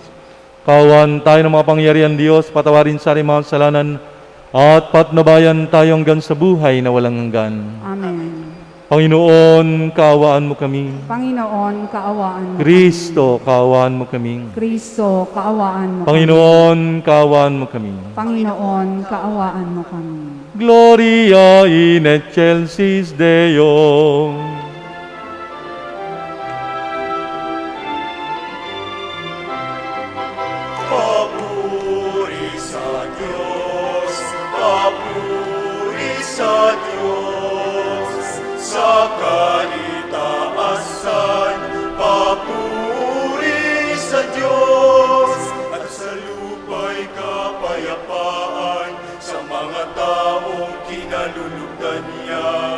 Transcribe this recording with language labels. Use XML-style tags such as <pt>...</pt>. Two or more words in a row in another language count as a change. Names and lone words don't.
<tl>Kawan tayo ng mga pangyarihan Diyos, patawarin sa ating mga kasalanan, at patnubayan tayo hanggang sa buhay na walang hanggan. Amen. Panginoon, kaawaan mo kami. Panginoon, kaawaan mo. Kristo, kaawaan mo kami. Kristo, kaawaan mo. Panginoon, kaawaan mo kami. Panginoon, kaawaan mo kami.</tl> <la>Gloria in excelsis Deo.</la> <tl>Papuri Diyos, papuri sa Diyos, sa kaitaasan, papuri sa Diyos, at sa lupa'y kapayapaan, sa mga taong kinalulugdan niya.</tl>